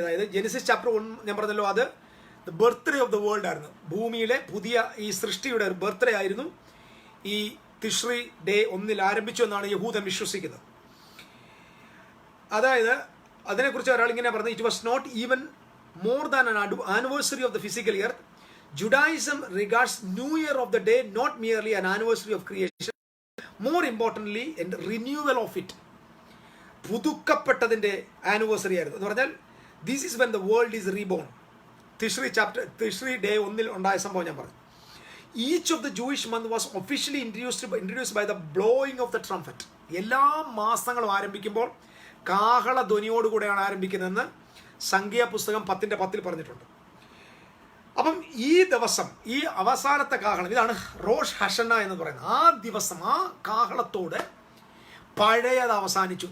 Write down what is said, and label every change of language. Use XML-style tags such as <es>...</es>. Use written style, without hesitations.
<ml>അതായത് Genesis chapter 1 ഞാൻ പറഞ്ഞല്ലോ, അത്</ml> <en>the birthday of the world</en> <ml>ആയിരുന്നു. ഭൂമിയിലെ പുതിയ ഈ സൃഷ്ടിയുടെ ഒരു ബർത്ത്ഡേ ആയിരുന്നു. ഈ തിശ്രീ ഡേ 1 ആരംഭിച്ചു എന്നാണ് യഹൂദൻ വിശ്വസിക്കുന്നത്. അതായത് അതിനെക്കുറിച്ച് ഒരാൾ ഇങ്ങനെ പറഞ്ഞു,</ml> <en>It was not even more than an anniversary of the physical year. Judaism regards New Year of the day not merely an anniversary of creation, more importantly and renewal of it.</en> <ml>പുതുക്കപ്പെട്ടതിന്റെ anniversary ആയിരുന്നു എന്ന് പറഞ്ഞാൽ</ml> <en>this is when the world is reborn.</en> <ml>തിശ്രീ day 1 ഉണ്ടായ സംഭവം ഞാൻ പറഞ്ഞു.</ml> <en>Each of the Jewish month was officially introduced by the blowing of the trumpet.</en> <ml>എല്ലാ മാസങ്ങളും ആരംഭിക്കുമ്പോൾ കാഹള ധ്വനിയോടുകൂടെയാണ് ആരംഭിക്കുന്നതെന്ന് സംഖ്യാപുസ്തകം 10:10 പറഞ്ഞിട്ടുണ്ട്. അപ്പം ഈ ദിവസം, ഈ അവസാനത്തെ കാഹളം, ഇതാണ് റോഷ് ഹഷന എന്ന് പറയുന്നത്. ആ ദിവസം ആ കാഹളത്തോട് പഴയത് അവസാനിച്ചു.</ml>